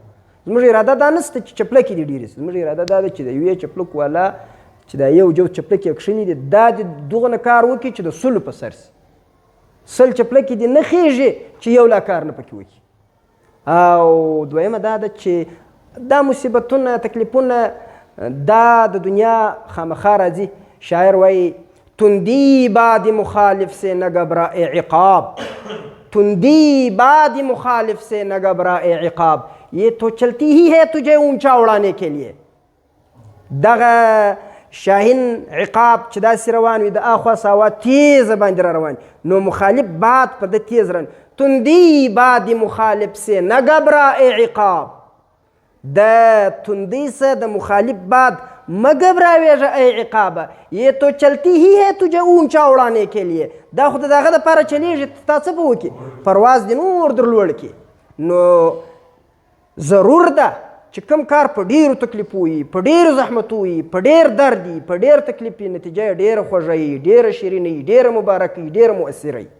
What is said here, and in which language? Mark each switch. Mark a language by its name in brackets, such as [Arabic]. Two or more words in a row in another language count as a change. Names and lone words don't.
[Pashto] زموږ اراده دا نشته چې چپلکې دې ډېرې شي، زموږ اراده دا ده چې د یوې چپلک والا چې دا یو جو چپلکې یې کښېني دي دا د دغه نه کار وکړي چې د سلو په سر شي. سل چپلکې دې نه خېږي چې یو لا کار نه پکې وکړي. او دویمه دا ده چې دا مصیبتونه تکلیفونه دا د دنیا خامخا راځي. شاعر وایي [Urdu] تندی بعد مخالف سے نہ گھبرائے عقاب، تندی بعد مخالف سے نہ گھبرائے عقاب، یہ تو چلتی ہی ہے تجھے اونچا اڑانے کے لیے. [Pashto] دغه شاهین عقاب چې داسې روان وي د اخوا ساوا تیزه باندې را روان نو مخالف باد پر د تیز رن. [Urdu] تندی بعد مخالف سے نہ گھبرائے عقاب، [Pashto] د تندی سے د مخالف باد مہ گھبراویږه ای عقابه، [Urdu] یہ تو چلتی ہی ہے تجھے اونچا اڑانے کے لیے. [Pashto] دا خو د دغه دپاره چلیږي تا څه به وکړي پرواز دې نور در لوړ کړي. نو ضرور ده چې کوم کار په ډېرو تکلیفو وي، په ډېرو زحمتو وي، په ډېر درد وي، په ډېر تکلیف وي، نتیجه یې ډېره خوږه وي، ډېره شیرینه وي، ډېره مبارکه وي، ډېره مؤثره وي.